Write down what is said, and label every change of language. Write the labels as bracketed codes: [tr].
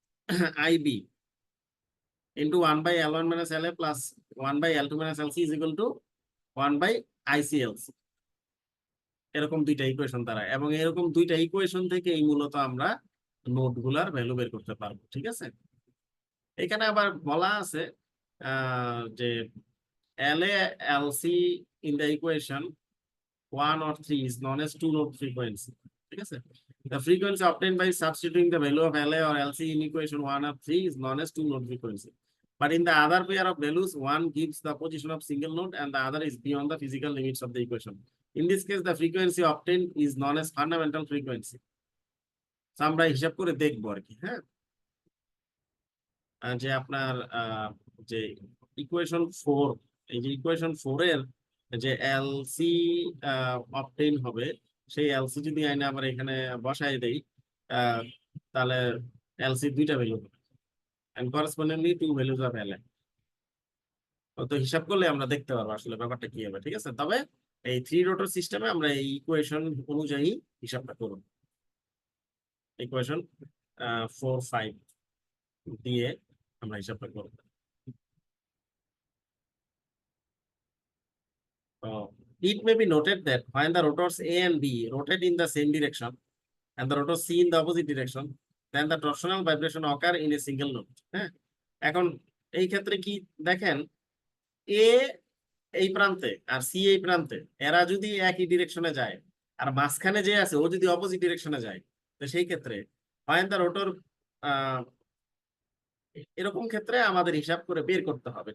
[en] 1/IB into 1/L1 minus LA plus 1/L2 minus LC is equal to 1/ICLC। [bn] এরকম দুইটা equation দাঁড়ায়, এবং এরকম দুইটা ইকুয়েশন থেকে এই মূলত আমরা নোটগুলার ভ্যালু বের করতে পারবো। ঠিক আছে, এখানে আবার বলা আছে যে [en] LA LC in the equation 1 or 3 is known as two node frequency. ঠিক আছে, the frequency obtained by substituting the value of LA or LC in equation 1 or 3 is known as two node frequency. But in the other pair of values, one gives the position of single node and the other is beyond the physical limits of the equation. In this case, the frequency obtained is known as fundamental frequency. [bn] So আমরা হিসাব করে দেখবো আর কি। হ্যাঁ, যে আপনার যে equation 4, এই যে ইকুয়েশন 4 এর যে এলসি অবটেইন হবে, সেই এলসি যদি আইনে আমরা এখানে বসাই দেই, তাহলে এলসি দুইটা ভ্যালু হবে [en] and correspondingly two values of LA। [bn] তো হিসাব করলে আমরা দেখতে পারবো আসলে ব্যাপারটা কি হবে। ঠিক আছে, তবে এই 3 রোটর সিস্টেমে আমরা এই ইকুয়েশন অনুযায়ী হিসাবটা করব। ইকুয়েশন 4, 5 দিয়ে আমরা হিসাবটা করব। [en] It may be noted that when the rotors A and B rotate in the same direction and the rotors C in the opposite direction, then the torsional vibration occur in a single node. [bn] হ্যাঁ, এখন এই ক্ষেত্রে কি দেখেন, A এই প্রান্তে আর C এই প্রান্তে, এরা যদি একই ডিরেকশনে যায় আর মাঝখানে যে আছে ও যদি অপোজিট ডিরেকশনে যায়, তো সেই ক্ষেত্রে [en] when the rotor [bn] এরকম ক্ষেত্রে আমাদের হিসাব করে বের করতে হবে।